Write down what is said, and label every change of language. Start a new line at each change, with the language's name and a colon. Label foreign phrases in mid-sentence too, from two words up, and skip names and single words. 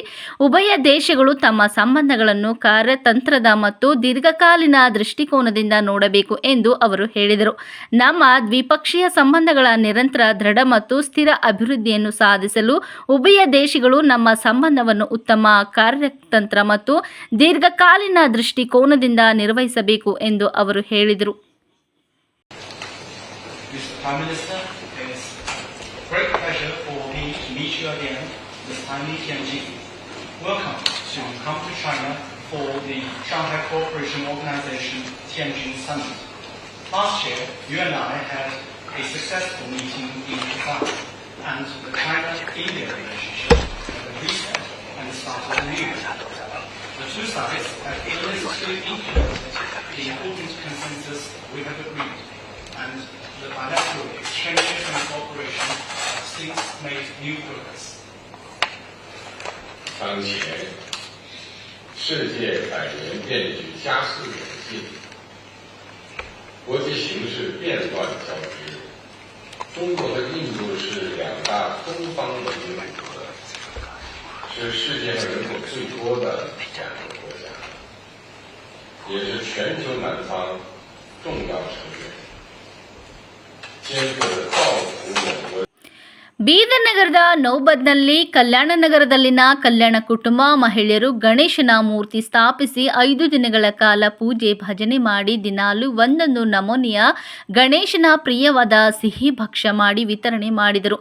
Kannada: ಉಭಯ ದೇಶಗಳು ತಮ್ಮ ಸಂಬಂಧಗಳನ್ನು ಕಾರ್ಯತಂತ್ರದ ಮತ್ತು ದೀರ್ಘಕಾಲೀನ ದೃಷ್ಟಿಕೋನದಿಂದ ನೋಡಬೇಕು ಎಂದು ಅವರು ಹೇಳಿದರು. ನಮ್ಮ ದ್ವಿಪಕ್ಷೀಯ ಸಂಬಂಧಗಳ ನಿರಂತರ ದೃಢ ಮತ್ತು ಸ್ಥಿರ ಅಭಿವೃದ್ಧಿಯನ್ನು ಸಾಧಿಸಲು ಉಭಯ ದೇಶಗಳು ನಮ್ಮ ಸಂಬಂಧವನ್ನು ಉತ್ತಮ ಕಾರ್ಯತಂತ್ರ ಮತ್ತು ದೀರ್ಘಕಾಲೀನ ದೃಷ್ಟಿಕೋನದಿಂದ ನಿರ್ವಹಿಸಬೇಕು ಎಂದು ಅವರು ಹೇಳಿದರು.
English: Mr. Prime Minister, it's a great pleasure for me to meet you again this time in Tianjin. Welcome to come to China for the Shanghai Cooperation Organization Tianjin Summit. Last year, you and I had a successful meeting in Busan, and the China-India relationship had reset and started anew. The two sides have illustrated the important consensus we have agreed, and the bilateral exchanges and cooperation have since made new progress.
Chinese: 当前，世界百年变局加速演进，国际形势变乱交织。中国和印度是两大东方文明古国，是世界上人口最多的两个国家，也是全球南方重要成员。
Kannada: ಬೀದರ್ ನಗರದ ನೌಬದ್ನಲ್ಲಿ ಕಲ್ಯಾಣ ನಗರದಲ್ಲಿನ ಕಲ್ಯಾಣ ಕುಟುಂಬ ಮಹಿಳೆಯರು ಗಣೇಶನ ಮೂರ್ತಿ ಸ್ಥಾಪಿಸಿ 5 ದಿನಗಳ ಕಾಲ ಪೂಜೆ ಭಜನೆ ಮಾಡಿ ದಿನಾಲು ಒಂದೊಂದು ನಮೂನೆಯ ಗಣೇಶನ ಪ್ರಿಯವಾದ ಸಿಹಿ ಭಕ್ಷ್ಯ ಮಾಡಿ ವಿತರಣೆ ಮಾಡಿದರು.